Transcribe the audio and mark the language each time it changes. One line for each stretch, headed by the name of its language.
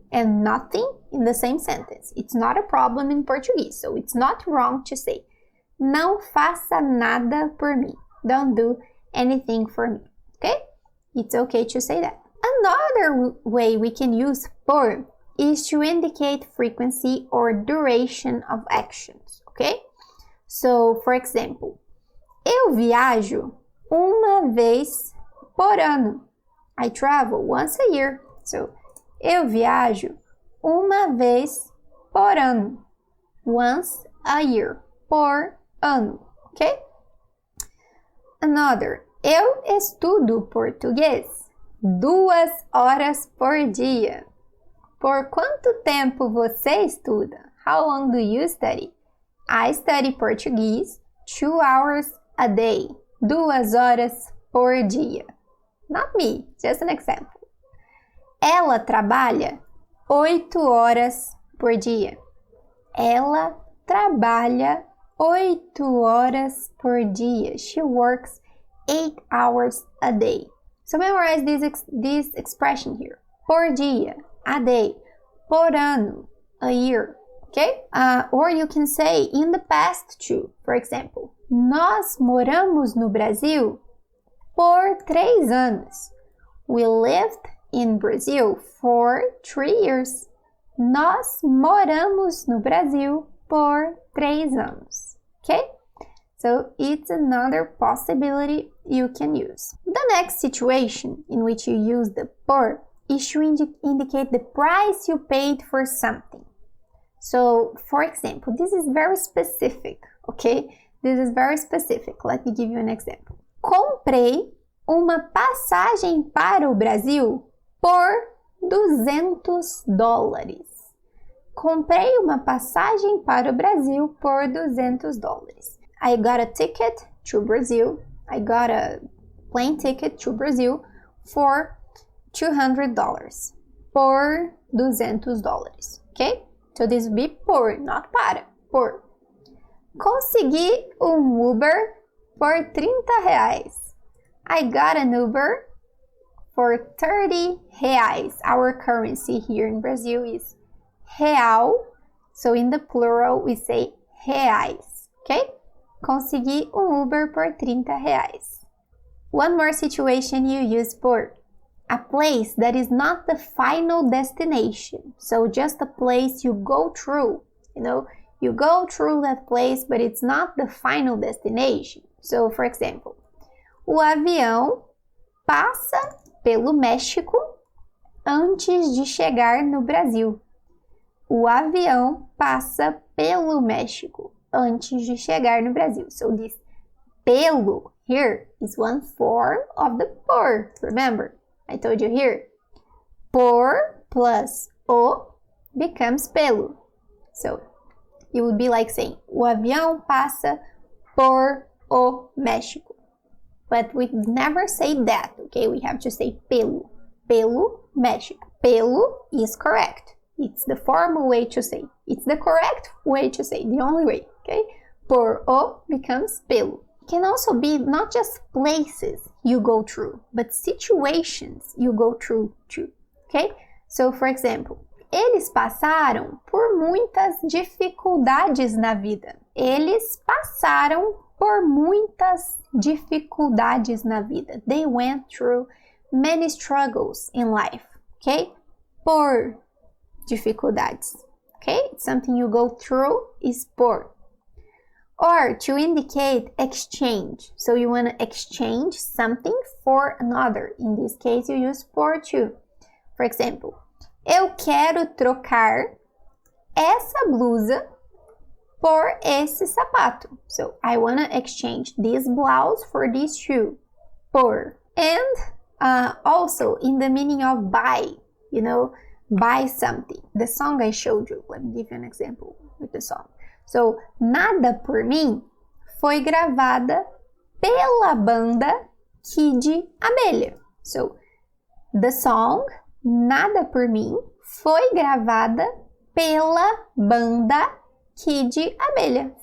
English: and nothing in the same sentence. It's not a problem in Portuguese, so it's not wrong to say
Portuguese: não faça nada por mim.
English: Don't do anything for me, okay? It's okay to say that. Another way we can use por is to indicate frequency or duration of actions, okay? So, for example,
Portuguese: eu viajo uma vez por ano.
English: I travel once a year. So,
Portuguese: eu viajo uma vez por ano.
English: Once a year.
Portuguese: Por ano.
English: Ok? Another.
Portuguese: Eu estudo português 2 horas por dia. Por quanto tempo você estuda?
English: How long do you study? I study Portuguese 2 hours a day.
Portuguese: 2 horas por dia.
English: Not me, just an example.
Portuguese: Ela trabalha 8 horas por dia. Ela trabalha 8 horas por dia.
English: She works 8 hours a day. So memorize this expression here.
Portuguese: Por dia,
English: a day.
Portuguese: Por ano,
English: a year. Okay? Or you can say in the past too. For example,
Portuguese: nós moramos no Brasil por 3 anos.
English: We lived in Brazil for 3 years.
Portuguese: Nós moramos no Brasil por 3 anos.
English: Okay? So it's another possibility you can use. The next situation in which you use the por is to indicate the price you paid for something. So, for example, this is very specific, okay? This is very specific. Let me give you an example.
Portuguese: Comprei uma passagem para o Brasil por $200. Comprei uma passagem para o Brasil por $200.
English: I got a ticket to Brazil. I got a plane ticket to Brazil for $200. Por $200. Okay? So this would be por, not para.
Portuguese: Por. Consegui Uber por R$30.
English: I got an Uber for R$30. Our currency here in Brazil is real. So in the plural we say reais. Okay?
Portuguese: Consegui Uber por R$30.
English: One more situation you use por. A place that is not the final destination. So just a place you go through. You go through that place, but it's not the final destination. So, for example,
Portuguese: o avião passa pelo México antes de chegar no Brasil. O avião passa pelo México antes de chegar no Brasil.
English: So this pelo here is one form of the por. Remember, I told you here. Por plus o becomes pelo. So it would be like saying,
Portuguese: o avião passa por o México.
English: But we never say that, okay? We have to say pelo. Pelo México. Pelo is correct. It's the formal way to say. It's the correct way to say, the only way, okay? Por o becomes pelo. It can also be not just places you go through, but situations you go through too, okay? So, for example,
Portuguese: eles passaram por muitas dificuldades na vida. Eles passaram por muitas dificuldades na vida.
English: They went through many struggles in life, okay? Por dificuldades, okay? Something you go through is por. Or to indicate exchange. So you want to exchange something for another. In this case, you use por too. For example,
Portuguese: eu quero trocar essa blusa por esse sapato.
English: So I want to exchange this blouse for this shoe. Por. And also in the meaning of buy, buy something. The song I showed you. Let me give you an example with the song. So,
Portuguese: Nada por Mim foi gravada pela banda Kid Abelha.
English: So, the song
Portuguese: Nada por Mim foi gravada pela banda Kid Abelha.